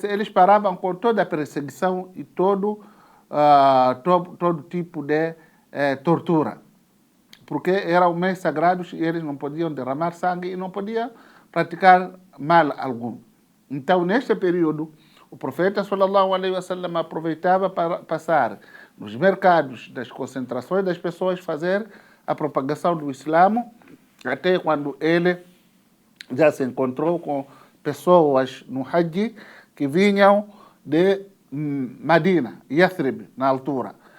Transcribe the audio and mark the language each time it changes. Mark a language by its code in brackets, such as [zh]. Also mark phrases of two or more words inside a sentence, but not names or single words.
[pt] Eles paravam com toda a perseguição e todo tipo de tortura, porque eram meses sagrados e eles não podiam derramar sangue e não podiam praticar mal algum. Então, neste período, o profeta [ar] صلى الله عليه وسلم [pt] aproveitava para passar nos mercados, das concentrações das pessoas, fazer a propagação do Islã, até quando ele já se encontrou com pessoas no Hajj que vinham de Medina, Yathrib, na altura.